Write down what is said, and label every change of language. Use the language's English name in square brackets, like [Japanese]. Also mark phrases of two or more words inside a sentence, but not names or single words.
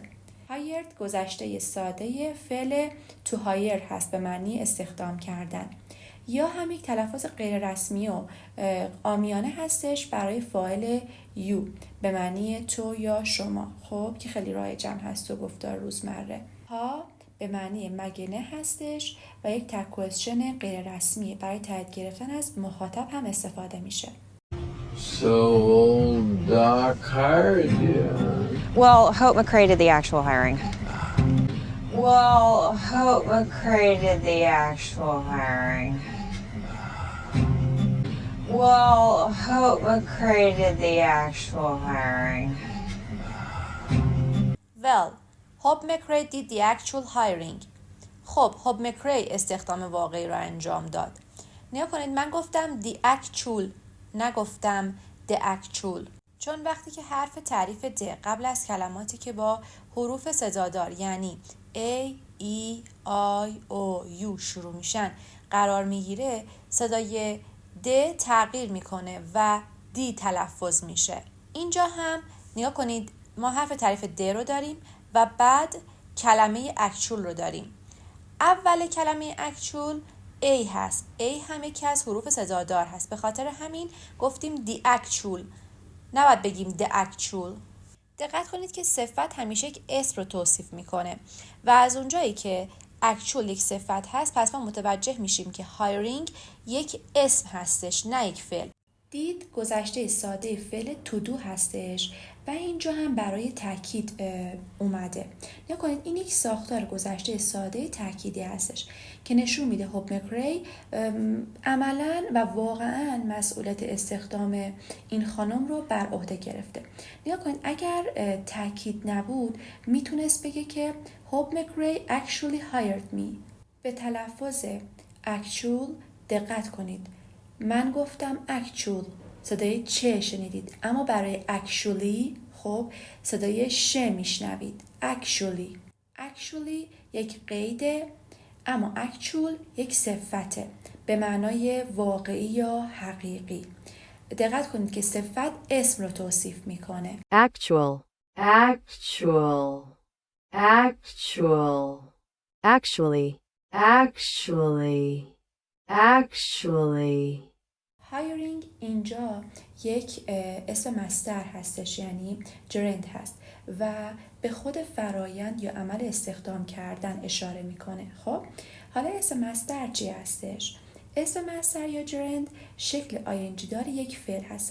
[Persian] hired گذشته ساده فعل [English] to hire [Persian] هست به معنی استخدام کردن یا هم یک تلفظ غیر رسمی و عامیانه هستش برای فاعل you به معنی تو یا شما خب که خیلی رایجم هست تو گفتار روزمره. ها به معنی مگه هستش و یک [English] tag question [Persian] غیر رسمی برای تایید گرفتن از مخاطب هم استفاده میشه. [English] So old Doc hired you. Well, Hope McCrae did the actual hiring. Well, Hope McCrae did the actual hiring. Well, Hope McCrae did the actual hiring. Well, Hope McCrae did the actual hiring. [Persian] خب Hope McCrae استخدام واقعی را انجام داد. نگاه کنید من گفتم [English] the actual [Persian] نگفتم [English] the actual [Persian] چون وقتی که حرف تعریف د قبل از کلماتی که با حروف صدادار یعنی A, E, I, O, U شروع میشن قرار میگیره صدای د تغییر میکنه و دی تلفظ میشه. اینجا هم نگاه کنید ما حرف تعریف د رو داریم و بعد کلمه actual رو داریم. اول کلمه actual A هست. A هم یکی از حروف صدادار هست. به خاطر همین گفتیم [English] the actual. [Persian] نباید بگیم [English] the actual. [Persian] دقت کنید که صفت همیشه یک اسم رو توصیف میکنه و از اونجایی که actual یک صفت هست پس ما متوجه میشیم که hiring یک اسم هستش نه یک فعل. دید گذشته ساده فعل [English] to do [Persian] هستش و اینجا هم برای تاکید اومده. نگاه کنید این یک ساختار گذشته ساده تاکیدی هستش که نشون میده هوپ مکری عملاً و واقعاً مسئولیت استخدام این خانم رو بر عهده گرفته. نگاه کنید اگر تاکید نبود میتونست بگه که هوپ مکری [English] actually hired me. [Persian] به تلفظ actual دقت کنید. من گفتم actual صدای چه شنیدید اما برای actually خب صدای ش میشنوید. actually یک قیده اما actual یک صفته به معنای واقعی یا حقیقی. دقت کنید که صفت اسم رو توصیف میکنه. [English] Actual. Actually. [Persian] hiring اینجا یک اسم مصدر هستش یعنی gerund هست و به خود فرایند یا عمل استخدام کردن اشاره میکنه. خب حالا اسم مصدر چی هستش؟ اسم مصدر یا gerund شکل ing دار یک فعل هست.